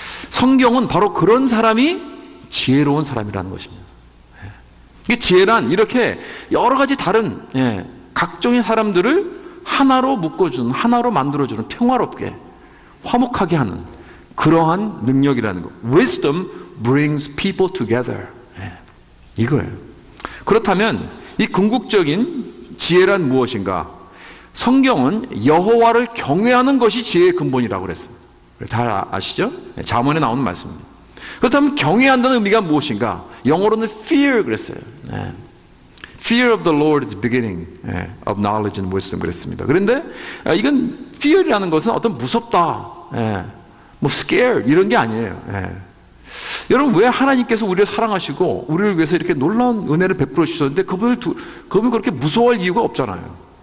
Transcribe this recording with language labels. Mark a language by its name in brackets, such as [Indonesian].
[Korean] 성경은 바로 그런 사람이 지혜로운 사람이라는 것입니다. 이게 지혜란 이렇게 여러 가지 다른 각종의 사람들을 하나로 묶어주는, 하나로 만들어주는, 평화롭게 화목하게 하는 그러한 능력이라는 것. [English] Wisdom brings people together. [Korean] 이거예요. 그렇다면 이 궁극적인 지혜란 무엇인가? 성경은 여호와를 경외하는 것이 지혜의 근본이라고 그랬습니다. 다 아시죠? 잠언에 나오는 말씀입니다. 그렇다면 경외한다는 의미가 무엇인가? 영어로는 fear 그랬어요. [English] Fear of the Lord is beginning of knowledge and wisdom [Korean] 그랬습니다. 그런데 이건 fear이라는 것은 어떤 무섭다, 뭐 scare 이런 게 아니에요. 여러분 왜 하나님께서 우리를 사랑하시고 우리를 위해서 이렇게 놀라운 은혜를 베풀어 주셨는데 그분을 그렇게 무서워할 이유가 없잖아요.